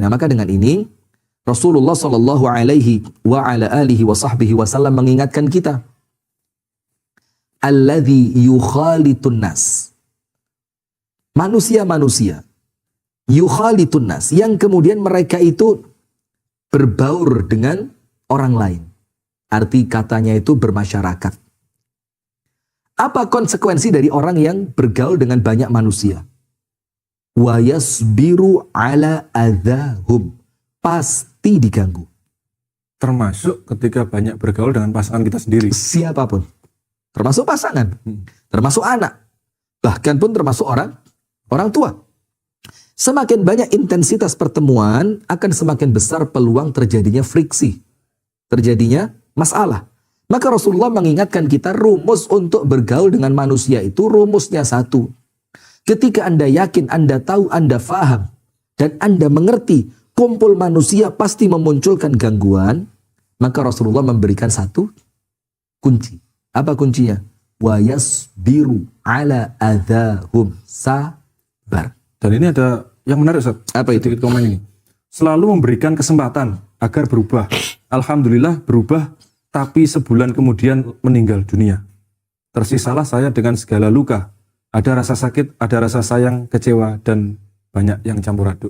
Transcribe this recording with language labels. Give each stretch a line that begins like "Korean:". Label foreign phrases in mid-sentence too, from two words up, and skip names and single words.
Indonesian: Nah, maka dengan ini Rasulullah
Arabic: صلى الله عليه وسلم
Indonesian: mengingatkan kita,
Arabic: الذي يخالط الناس,
Indonesian: manusia
Arabic: يخالط الناس,
Indonesian: yang kemudian mereka itu berbaur dengan orang lain. Arti katanya itu bermasyarakat. Apa konsekuensi dari orang yang bergaul dengan banyak manusia?
Arabic: ويصبر على أذاهم,
Indonesian: pasti diganggu. Termasuk ketika banyak bergaul dengan pasangan kita sendiri. Siapapun. Termasuk pasangan. Termasuk anak. Bahkan pun termasuk orang tua. Semakin banyak intensitas pertemuan, akan semakin besar peluang terjadinya friksi. Terjadinya masalah. Maka Rasulullah mengingatkan kita, rumus untuk bergaul dengan manusia itu rumusnya satu. Ketika Anda yakin, Anda tahu, Anda faham, dan Anda mengerti kumpul manusia pasti memunculkan gangguan, maka Rasulullah memberikan satu kunci. Apa kuncinya?
Arabic: ويصبر على أذاهم,
Indonesian: sabar. Dan ini ada yang menarik, Ustaz. Apa itu? Komen ini. Selalu memberikan kesempatan agar berubah. Alhamdulillah berubah, tapi sebulan kemudian meninggal dunia. Tersisalah saya dengan segala luka. Ada rasa sakit, ada rasa sayang, kecewa, dan banyak yang campur aduk.